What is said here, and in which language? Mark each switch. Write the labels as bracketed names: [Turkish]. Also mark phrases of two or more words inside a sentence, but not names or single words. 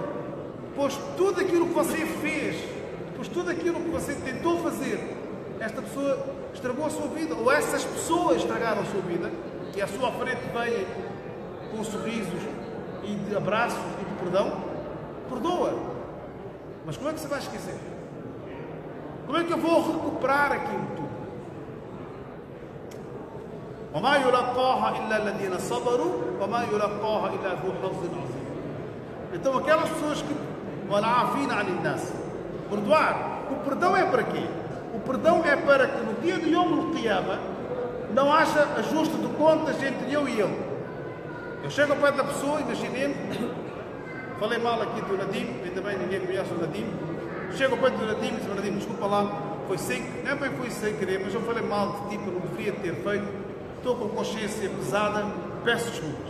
[Portuguese] Pois tudo aquilo que você fez, pois tudo aquilo que você tentou fazer, esta pessoa estragou a sua vida, ou essas pessoas estragaram a sua vida, e à sua frente vêm com sorrisos e de abraços e de perdão, perdoa. Mas como é que você vai esquecer? Como é que eu vou recuperar aquilo tudo? [Arabic] وَمَا يُلَقَّاهَا إِلَّا الَّذِينَ صَبَرُوا وَمَا يُلَقَّاهَا إِلَّا ذُو حَظٍّ عَظِيمٍ. [Portuguese] Então aquelas pessoas que [Arabic] وَالْعَافِينَ عَنِ النَّاسِ, [Portuguese] Perdoar. O perdão é para quê? O perdão é para que no dia de Yom Kippur não haja ajuste de contas entre eu e ele. Eu chego ao pé da pessoa, imaginemos, falei mal aqui do Nadim, ainda bem ninguém conhece o Nadim. Chego ao pé do Nadim e diz: Nadim, desculpa lá, foi sem querer, mas eu falei mal de ti, não deveria ter feito, estou com consciência pesada, peço desculpas.